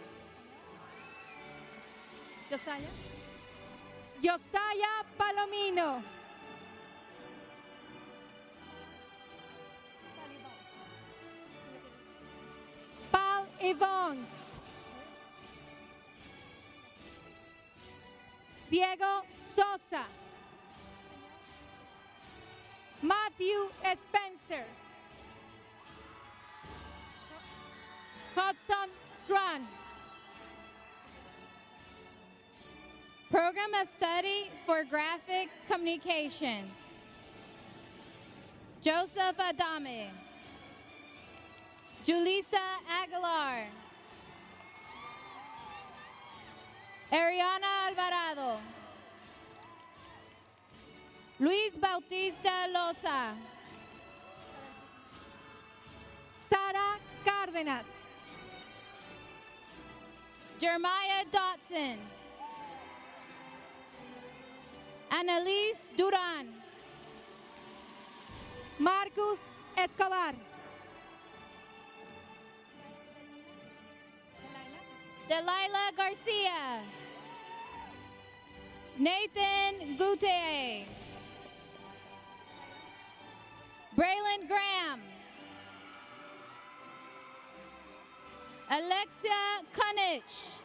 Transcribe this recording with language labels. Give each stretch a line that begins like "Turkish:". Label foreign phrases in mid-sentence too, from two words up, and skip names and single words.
English: Josaya Palomino. Paul Yvonne. Diego Sosa. Matthew Spencer. Hudson Tran. Program of Study for Graphic Communication. Joseph Adame. Julissa Aguilar. Ariana Alvarado. Luis Bautista Loza. Sara Cárdenas. Jeremiah Dotson. Annalise Duran. Marcus Escobar. Delilah Garcia. Nathan Gute. Braylon Graham. Alexia Kunich.